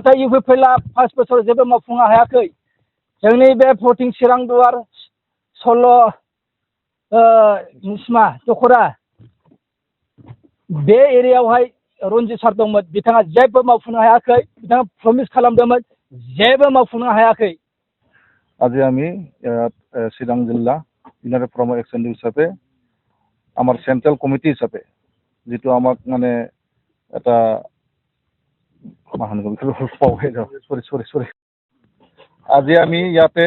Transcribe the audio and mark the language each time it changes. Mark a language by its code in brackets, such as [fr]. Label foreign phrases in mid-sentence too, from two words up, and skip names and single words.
[brx] नाथाय इउपिपिएलआ 5 बोसोर जेबो मावफुंनो हायाखै। जोंनि बे भटिं चिरांदुवार 16 निस्मा दखरा बे एरियायावहाय रन्जित सार दंमोन, बिथाङा जेबो मावफुंनो हायाखै। बिथाङा प्रमिस खालामदोंमोन, जेबो मावफुंनो हायाखै। [as] আজি আমি চিৰাং জিলা ইউনাইটেড ফৰাম এক্সন হিচাপে আমাৰ চেন্ট্ৰেল কমিটি হিচাপে যেটো আমাক মানে এটা আজি আমি ইয়াতে